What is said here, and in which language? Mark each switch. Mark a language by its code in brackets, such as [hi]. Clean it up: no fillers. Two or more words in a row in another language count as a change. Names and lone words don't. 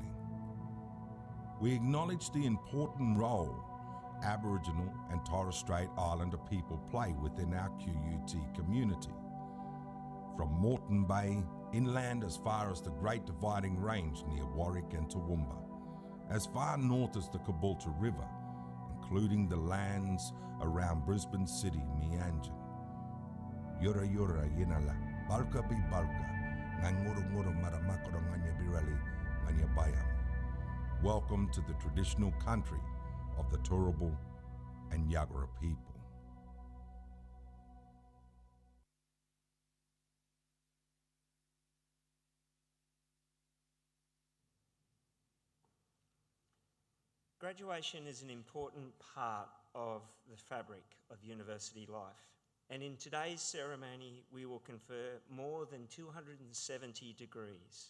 [en] We acknowledge the important role Aboriginal and Torres Strait Islander people play within our QUT community. From Moreton Bay, inland as far as the Great Dividing Range near Warwick and Toowoomba, as far north as the Caboolture River, including the lands around Brisbane City, Meanjin. [yxg] Yura yura yinala, balka bi balka, nganguru maramakoro nganya birali, nganya bayam. [en] Welcome to the traditional country of the Turrbal and Yagara people. Graduation is an important part of the fabric of university life, and in today's ceremony we will confer more than 270 degrees.